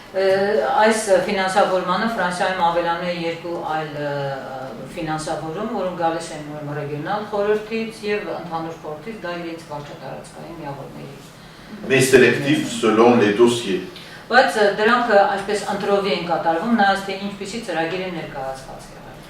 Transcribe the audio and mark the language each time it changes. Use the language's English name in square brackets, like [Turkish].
[Armenian] Այս ֆինանսավորմանը Ֆրանսիայում ավելանում է երկու այլ ֆինանսավորում, որոնք գալիս են ռեգիոնալ խորհրդից եւ ընդհանուր խորհրդից, դա իրենց վարչատարածքային միավորների։ [French] Mais sélectifs selon les dossiers. [Armenian] Բայց դրանք այսպես ընտրովի են կատարվում, նայած թե ինչպիսի ծրագիր է ներկայացված եղել։